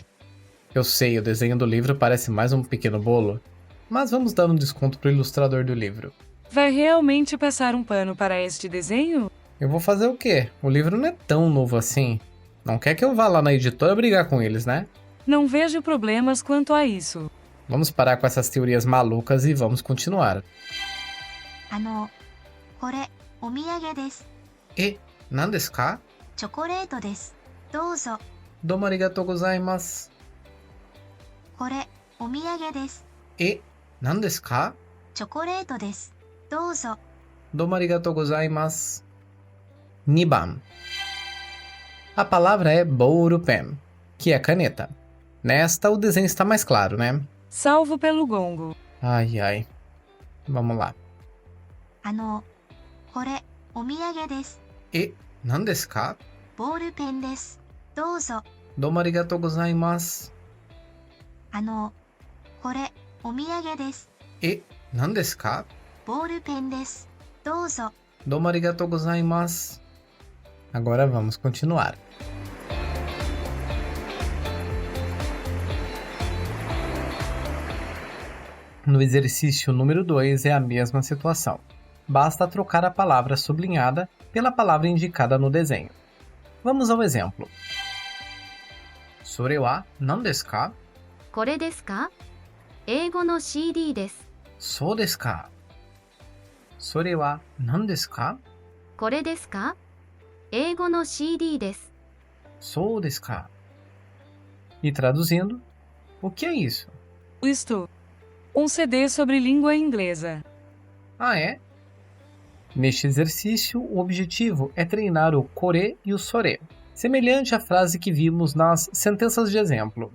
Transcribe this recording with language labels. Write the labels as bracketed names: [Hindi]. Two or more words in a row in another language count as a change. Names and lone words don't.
[Portuguese] Eu sei, o desenho do livro parece mais um pequeno bolo, mas vamos dar um desconto para o ilustrador do livro. Vai realmente passar um pano para este desenho? Eu vou fazer o quê? O livro não é tão novo assim. Não quer que eu vá lá na editora brigar com eles, né? Não vejo problemas quanto a isso. Vamos parar com essas teorias malucas e vamos continuar. [Japanese] これお土産です。え、何ですか? チョコレートです。どうぞ。どうもありがとうございます. これお土産です。え、何ですか? チョコレートです。どうぞ。どうもありがとうございます. Niban. [Portuguese] A palavra é bourupen, que é caneta. Nesta, o desenho está mais claro, né? Salvo pelo gongo. Ai, ai. Vamos lá. [Japanese] これお土産です。え、何ですか? ボールペンです。どうぞ。どうもありがとうございます. これお土産です。え、何ですか? ボールペンです。どうぞ。どうもありがとうございます. [Portuguese] Agora vamos continuar. No exercício número 2 é a mesma situação. Basta trocar a palavra sublinhada pela palavra indicada no desenho. Vamos ao exemplo. [Japanese] それは何ですか? これですか？英語の CD です。そうですか。それは何ですか? これですか？英語の CD です。そうですか. [Portuguese] E traduzindo, o que é isso? Isto. Um CD sobre língua inglesa. Ah, é? Neste exercício, o objetivo é treinar o kore e o sore, semelhante à frase que vimos nas sentenças de exemplo.